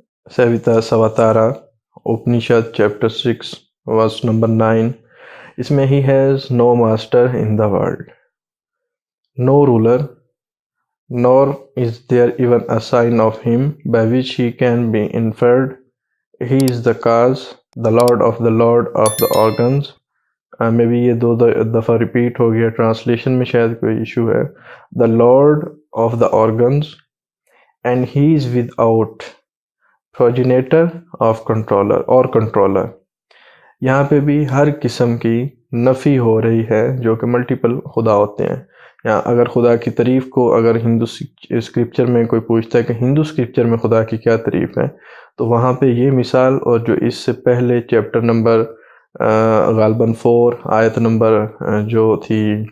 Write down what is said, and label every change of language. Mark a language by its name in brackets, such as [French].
[Urdu] سیوتا سواتارا Upanishad chapter 6 verse number 9، اس میں [English] He has no master in the world, no ruler, nor is there even a sign of him by which he can be inferred. He is the cause, the Lord of the organs. [Urdu] میں بھی یہ دو دفعہ repeat ہو گیا، translation میں شاید کوئی issue ہے۔ [English] The Lord of the organs and he is without progenitor of controller. [Urdu] یہاں پہ بھی ہر قسم کی نفی ہو رہی ہے جو کہ ملٹیپل خدا ہوتے ہیں۔ یا اگر خدا کی تعریف کو اگر ہندو اسکرپچر میں کوئی پوچھتا ہے کہ ہندو اسکرپچر میں خدا کی کیا تعریف ہے، تو وہاں پہ یہ مثال اور جو اس سے پہلے چیپٹر نمبر غالباً 4 آیت نمبر جو تھی